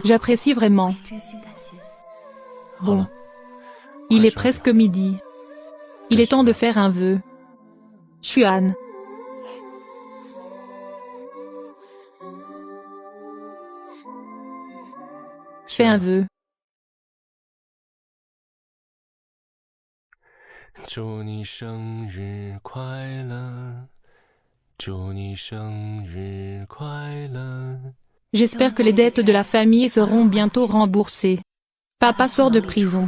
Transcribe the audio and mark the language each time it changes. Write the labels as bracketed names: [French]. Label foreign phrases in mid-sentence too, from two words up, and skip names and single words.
[French] J'apprécie vraiment. Bon. Il est presque midi. Il est temps de faire un vœu. Xuan. Fais un vœu. [Chinese] 祝你生日快乐，祝你生日快乐。 [French] J'espère que les dettes de la famille seront bientôt remboursées. Papa sort de prison.